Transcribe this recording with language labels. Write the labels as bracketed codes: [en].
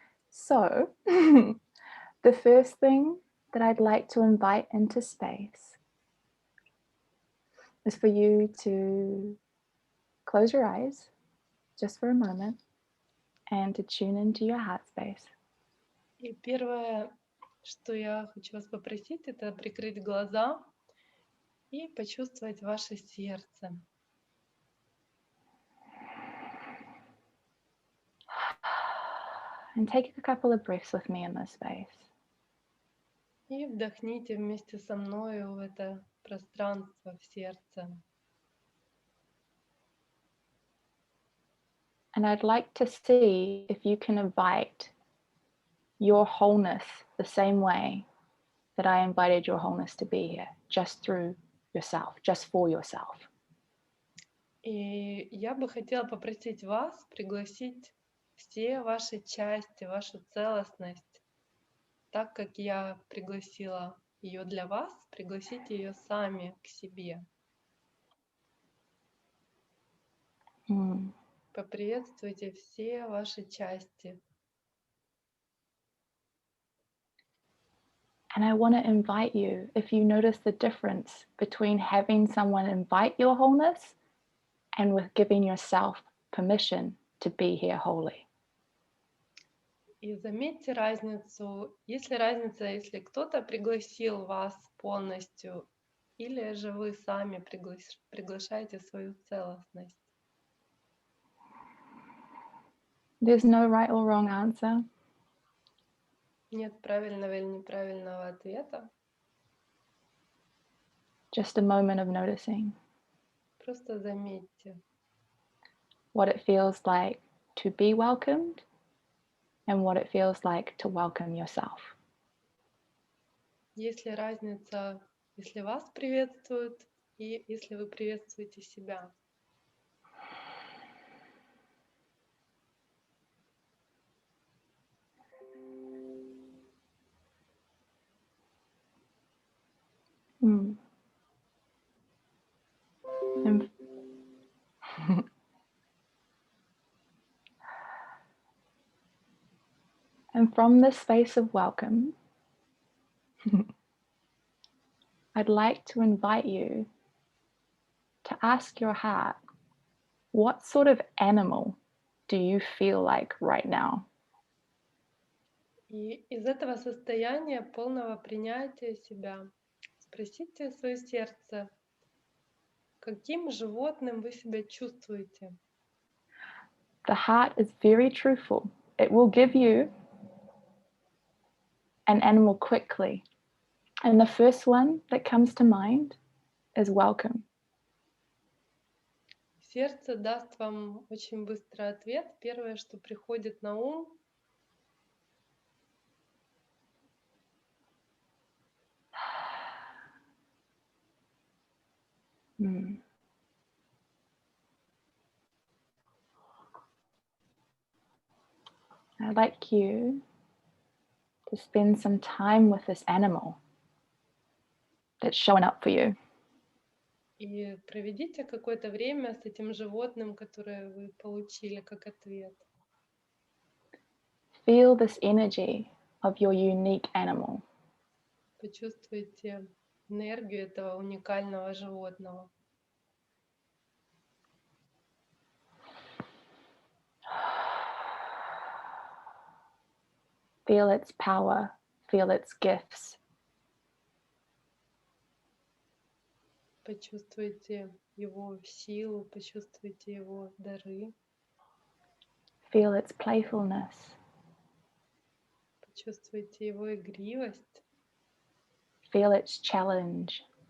[en] So, the first thing that I'd like to invite into space is for you to close your eyes just for a moment and to tune into your heart space. [ru] И первое, что я хочу вас попросить, это прикрыть глаза и почувствовать ваше сердце. [en] And take a couple of breaths with me in this space. [ru] И вдохните вместе со мной в это пространство, в сердце. [en] And I'd like to see if you can invite your wholeness the same way that I invited your wholeness to be here, just through yourself, just for yourself. [ru] И я бы хотела попросить вас пригласить все ваши части, вашу целостность, так как я пригласила ее для вас, пригласите ее сами к себе. Поприветствуйте все ваши части. [en] And I want to invite you, if you notice the difference between having someone invite your wholeness and with giving yourself permission to be here wholly. [ru] И заметьте разницу, есть ли разница, если кто-то пригласил вас полностью, или же вы сами приглашаете свою целостность. [en] There's no right or wrong answer. [ru] Нет правильного или неправильного ответа. [en] Just a moment of noticing [ru] Просто заметьте, [en] what it feels like to be welcomed and what it feels like to welcome yourself. [ru] есть ли разница, если вас приветствуют и если вы приветствуете себя. [en] And from this space of welcome, I'd like to invite you to ask your heart, what sort of animal do you feel like right now? [ru] И из этого состояния полного принятия себя спросите свое сердце, каким животным вы себя чувствуете. [en] The heart is very truthful. It will give you an animal quickly. And the first one that comes to mind is welcome. [ru] Сердце даст вам очень быстрый ответ. Первое, что приходит на ум, [en] I'd like you to spend some time with this animal that's showing up for you. [ru] и проведите какое-то время с этим животным, которое вы получили как ответ. [en] Feel this energy of your unique animal. [ru] Почувствуйте энергию этого уникального животного. [en] Feel its power, feel its gifts. [ru] Почувствуйте его силу, почувствуйте его дары, [en] Feel its playfulness. [ru] почувствуйте его игривость, [en] Feel its challenge.